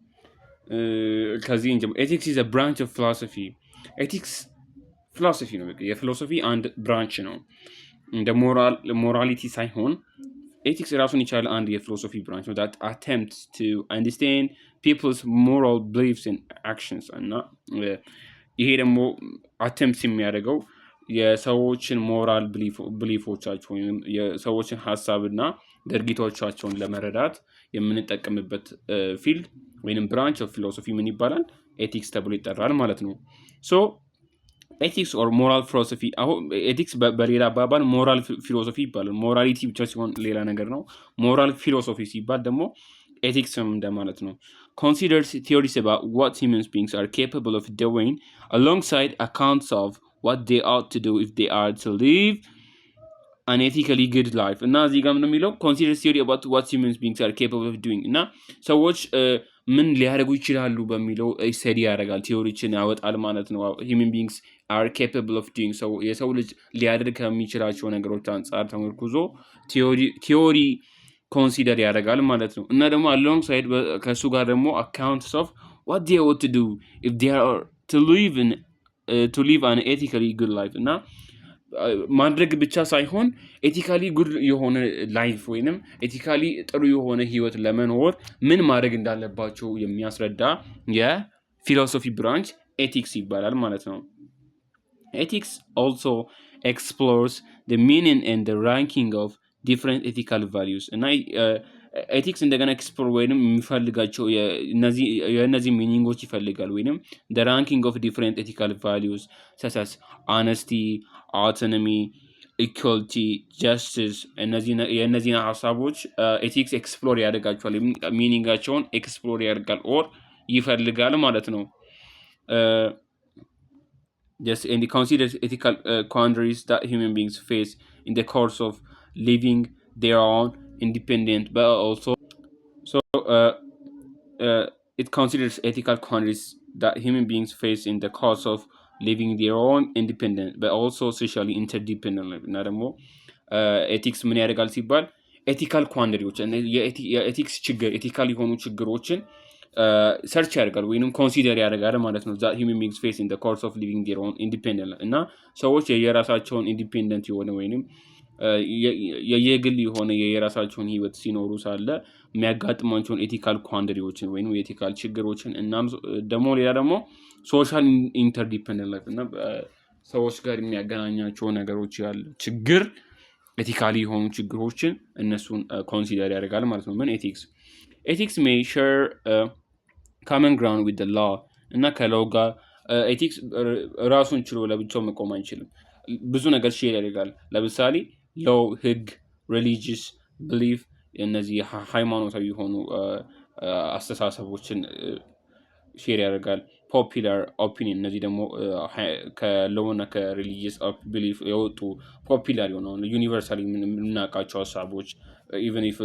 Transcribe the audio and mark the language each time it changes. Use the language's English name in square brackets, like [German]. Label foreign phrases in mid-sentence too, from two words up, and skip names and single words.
[Amharic] ከዚህ እንጀምር። [English] ethics is branch of philosophy። [Amharic] ኤቲክስ ፊሎሶፊ ነው፣ የፊሎሶፊ አንድ ብራንች ነው። እንደ ሞራሊቲ ሳይሆን ኤቲክስ ራሱን የቻለ አንድ የፊሎሶፊ ብራንች ነው [English] that attempts to understand people's moral beliefs and actions [Amharic] እና ይሄ ደግሞ አቴምፕት የሚያደርገው የሰዎችን ሞራል ብሊፎቻቸው ወይም የሰዎችን ሀሳብና ድርጊቶቻቸውን ለመረዳት የምንጠቀምበት ፊልድ ወይም [English] branch of philosophy [Amharic] ምን ይባላል? ኤቲክስ ተብሎ ይጠራል ማለት ነው። [English] so ethics or moral philosophy። [Amharic] አሁን ኤቲክስ በሌላ አባባል [English] moral philosophy [Amharic] ይባላል። ሞራሊቲ ብቻ ሲሆን ሌላ ነገር ነው። [English] moral philosophy [Amharic] ሲባል ደግሞ ኤቲክስም እንደማለት ነው። [English] considers theories about what human beings are capable of doing alongside accounts of what they ought to do if they are to live an ethically good life [Amharic] እና እዚህ ጋር ምን የሚለው [English] considers theory about what human beings are capable of doing [Amharic] እና ሰዎች ምን ሊያደርጉ ይችላሉ በሚለው ስተዲ ያደርጋል፣ ቲዮሪችን ያወጣል ማለት ነው። [English] human beings are capable of doing so [Amharic] የሰው ልጅ ሊያደርግ ከሚችላቸው ነገሮች አንጻር ተመርኩዞ ቲዮሪ ኮንሲደር ያደርጋል ማለት ነው። እና ደግሞ [English] along side [Amharic] ከእሱ ጋር ደግሞ [English] accounts of what they ought to do if they are to live an ethically good life [Amharic] እና ማድረግ ብቻ ሳይሆን [English] ethically good [Amharic] የሆነ ላይፍ ወይንም ኤቲካሊ ጥሩ የሆነ ህይወት ለመኖር ምን ማድረግ እንዳለባቸው የሚያስረዳ የፊሎሶፊ ብራንች ኤቲክስ ይባላል ማለት ነው። ኤቲክስ [English] also explores the meaning and the ranking of different ethical values [Amharic] እና ኤቲክስ እንደገና ኤክስፕሎር ወይንም የሚፈልጋቸው የእነዚህ ሚኒንጎች ይፈልጋል ወይንም [English] the ranking of different ethical values such as honesty, autonomy, equality, justice [Amharic] የእነዚህን ሀሳቦች ኤቲክስ ኤክስፕሎር ያደርጋቸዋል፣ ሚኒንጋቸውን ኤክስፕሎር ያደርጋል ኦር ይፈልጋል ማለት ነው። [English] Just and it considers ethical quandaries that human beings face in the course of living their own independent but also it considers ethical quandaries that human beings face in the course of living their own independent but also socially interdependent [Amharic] እና ደግሞ ኤቲክስ ምን ያደርጋል ሲባል ኤቲካል ኳንደሪዎች የኤቲክስ ችግር ኤቲካል የሆኑ ችግሮችን ሰርች ያደርጋል ወይንም ኮንሲደር ያደርጋል ማለት ነው። [English] that human beings face in the course of living their own independent [Amharic] እና ሰዎች የየራሳቸውን ኢንዲፔንደንት የሆነ ወይንም የየግል የሆነ የየራሳቸውን ህይወት ሲኖሩ ሳለ የሚያጋጥሟቸውን ኤቲካል ኳንደሪዎችን ወይም የኤቲካል ችግሮችን እናም ደግሞ ሌላ ደግሞ [English] social interdependent life [Amharic] እና ሰዎች ጋር የሚያገናኛቸው ነገሮች ያለ ችግር ኤቲካሊ የሆኑ ችግሮችን እነሱን ኮንሲደር ያደርጋል ማለት ነው። ምን ኤቲክስ [English] may share common ground with the law [Amharic] እና ከላው ጋር ኤቲክስ ራሱን ችሎ ለብቻው መቆም አይችልም። ብዙ ነገር ሼር ያደርጋል። ለምሳሌ ሎው፣ ህግ፣ [English] religious belief [Amharic] እነዚህ ሃይማኖታዊ የሆኑ አስተሳሰቦችን ሼር ያደርጋል። [English] popular opinion [Amharic] እነዚህ ደግሞ ከሎው እና ከሪሊጂየስ ቢሊፍ የወጡ ፖፑላር የሆኑ ዩኒቨርሳሊ የምናውቃቸው ሀሳቦች [English] even if